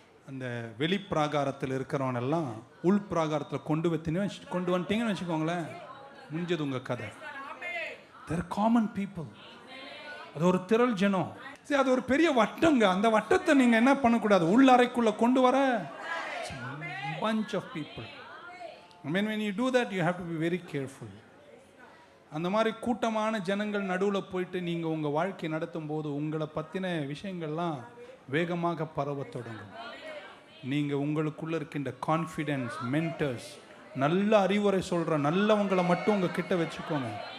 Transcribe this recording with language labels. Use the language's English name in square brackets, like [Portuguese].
[Tamil] அந்த வெளி பிராகாரத்தில் இருக்கிறவனெல்லாம் உள் பிராகாரத்தில் கொண்டு வந்துட்டீங்கன்னு வச்சுக்கோங்களேன், முடிஞ்சது உங்க கதை. [English] They're common people. [Tamil] அது ஒரு திரள் ஜனம். சரி, அது ஒரு பெரிய வட்டங்க. அந்த வட்டத்தை நீங்க என்ன பண்ணக்கூடாது, உள் அறைக்குள்ள கொண்டு வர [English] bunch of people. I mean, when you do that, you have to be very careful. [Tamil] அந்த மாதிரி கூட்டமான ஜனங்கள் நடுவில் போயிட்டு நீங்கள் உங்கள் வாழ்க்கை நடத்தும் போது உங்களை பற்றின விஷயங்கள்லாம் வேகமாக பரவ தொடங்கும். நீங்கள் உங்களுக்குள்ளே இருக்கின்ற கான்ஃபிடென்ஸ், மென்டர்ஸ், நல்ல அறிவுரை சொல்கிற நல்லவங்களை மட்டும் உங்கள் கிட்ட வச்சுக்கோங்க.